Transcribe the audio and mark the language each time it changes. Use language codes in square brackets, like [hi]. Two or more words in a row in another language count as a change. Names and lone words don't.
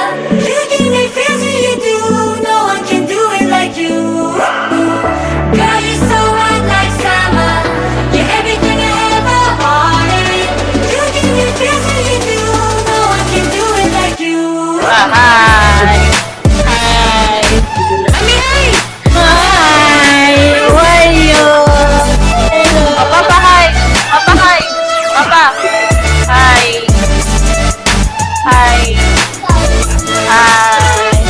[en] You give me feels when you do. No one can do it like you. Girl, you're so hot like summer. You're everything I ever wanted. You give me feels when you do. No one can do it like you. Hi! Hi! Mami, hi! Hi! How are you? Papa, hi! Papa, hi! Papa! Hi! Hi! Hi!